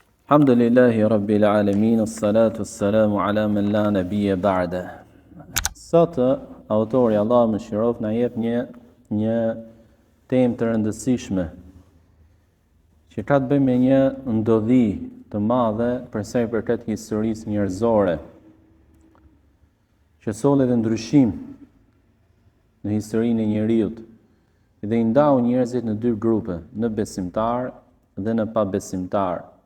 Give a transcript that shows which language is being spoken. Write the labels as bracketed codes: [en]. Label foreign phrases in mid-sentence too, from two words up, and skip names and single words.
[ar] الحمد لله رب العالمين الصلاة السلام على من لا نبي بعده. [sq] Sot autori Allah më shirof na jep një temë të rëndësishme që ka të bëjë me një ndodhi të madhe për sa i përket historisë njerëzore, që solli dhe ndryshim në historinë e njeriut dhe i ndau njerëzit në dy grupe, në besimtar dhe në pabesimtar.